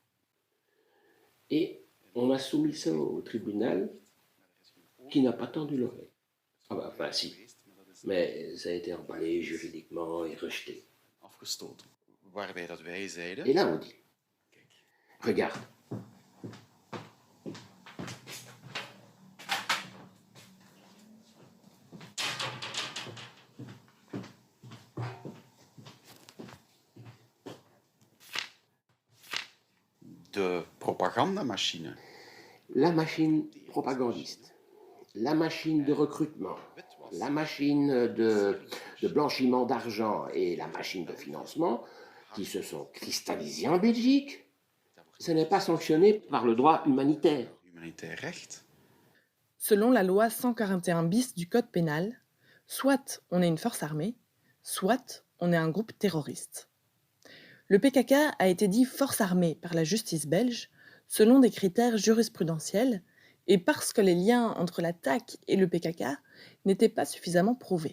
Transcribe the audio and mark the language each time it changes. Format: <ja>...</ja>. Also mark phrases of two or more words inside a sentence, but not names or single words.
<fr>Et on a soumis ça au tribunal qui n'a pas tendu l'oreille. Ah bah, enfin si, mais ça a été emballé juridiquement et rejeté.</fr> <nl>Afgestoten. Waarbij dat wij zeiden...</nl> <fr>Et là on dit, regarde,</fr> <nl>de propagandamachine.</nl> <fr>la machine propagandiste, la machine de recrutement, la machine de blanchiment d'argent et la machine de financement qui se sont cristallisées en Belgique, ce n'est pas sanctionné par le droit humanitaire.</fr> <nl>Humanitair recht.</nl> <fr>Selon la loi 141 bis du Code pénal, soit on est une force armée, soit on est un groupe terroriste. Le PKK a été dit force armée par la justice belge selon des critères jurisprudentiels et parce que les liens entre la TAC et le PKK n'étaient pas suffisamment prouvés.</fr>